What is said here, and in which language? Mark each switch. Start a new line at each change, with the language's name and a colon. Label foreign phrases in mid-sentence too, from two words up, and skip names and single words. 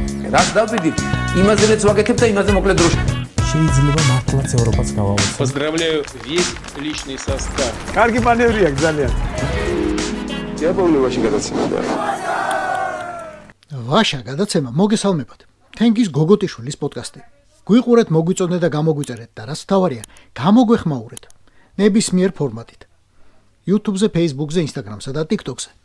Georgian: რას დავდივით, იმაზეც ვაკეთებ და იმაზე მოკლედ დროში. შეიძლება მართლაც ევროპაც გავავოცოთ.
Russian: Поздравляю весь личный состав.
Georgian: კარგი მანევრია ძალიან. დიაპოვნებაში გადაცემაა. ვაშა გადაცემა მოგესალმებათ. თენგის გოგოტიშვილის პოდკასტი. გვიყურეთ, მოგვიწონეთ და გამოგვიწერეთ და რაც თავარია, გამოგვეხმაურეთ. ნებისმიერ ფორმატით. YouTube-ზე, Facebook-ზე, Instagram-სა და TikTok-ზე.